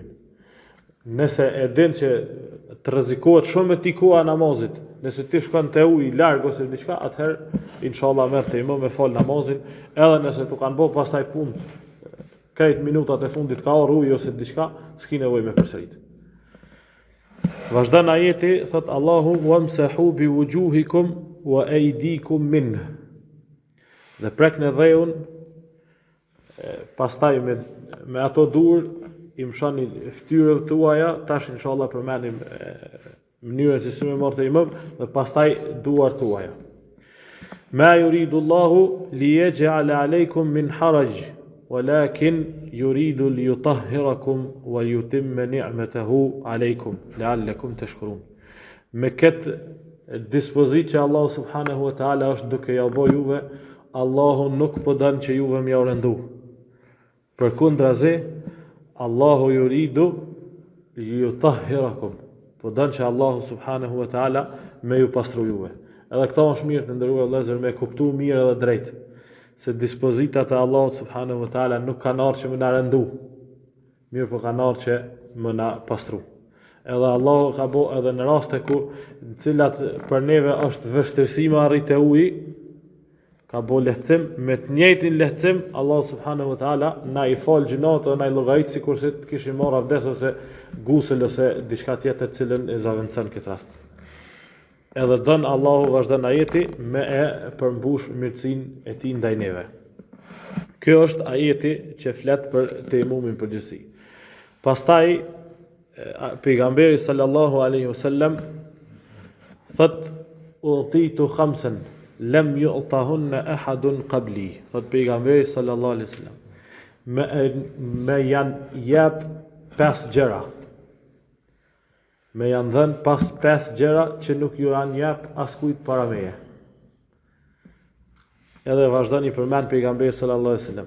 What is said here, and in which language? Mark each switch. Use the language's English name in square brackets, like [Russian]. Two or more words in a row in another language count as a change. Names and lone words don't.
[Albanian] Nëse e din që të rrezikohet shumë me ti koha namazit, nëse ti shkon te uji larg ose diçka, atëherë inshallah merr tejemum me fal namazin, edhe nëse tu kanë bë pastaj punë, këto minutat e fundit ka orë uji ose diçka, s'ki nevojë me përsërit. Vazhdon ajeti, thot Allahu: [Arabic] وامسحوا بوجوهكم وأيديكم من. [Albanian] Dhe prek në dheun, pastaj me ato dur i mshoni fytyrët tuaja, tash inshallah përmendim mënyrën se si me marrë tejmum dhe pastaj duar tuaja. [Arabic] ما يريد الله ليجعل عليكم من حرج ولكن يريد ليطهركم ويتم نعمته عليكم لعلكم تشكرون. [Albanian] Me këtë dispozit që Allahu [Arabic] سبحانه وتعالى [Albanian] është duke ja bo juve, Allahu nuk po dënë që juve m'ja rëndu. [Arabic] Përkundrazi, الله يريد ليطهركم. [Albanian] Po dënë që Allahu [Arabic] سبحانه وتعالى [Albanian] me ju pastru juve. Edhe këta është mirë të ndëruar vëllezër me kuptu mirë edhe drejt. Se dispozitat e Allahu [Arabic] سبحانه وتعالى [Albanian] nuk kanë ardhur që më na rëndu. Mirë po kanë ardhur që më na pastru. Edhe Allahu ka bo edhe në raste ku në cilat për neve është vështirësi me arrit e uji, ka bo lehtësim, me të njëjtin lehtësim, Allahu [Arabic] سبحانه وتعالى [Albanian] na i fal gjunat dhe na i llogarit sikur se të kishim marrë abdes ose gusël ose diçka tjetër cilën e zaventson këtë rast. Edhe dën Allahu vazhdon ajeti me e përmbush mirësinë e tij ndaj neve. Kjo është ajeti që flet për temumin përgjithësi. Pastaj pejgamberi [Arabic] صلى الله عليه وسلم [Albanian] thot [Arabic] أعطيت خمسا لم يعطهن أحد قبلي. [Albanian] Thot pejgamberi [Arabic] صلى الله عليه وسلم [Albanian] me janë jep 5 gjëra. Me janë dhënë pas 5 gjëra që nuk ju janë jep askujt para meje. Edhe vazhdon i përmend pejgamberi [Arabic] صلى الله عليه وسلم.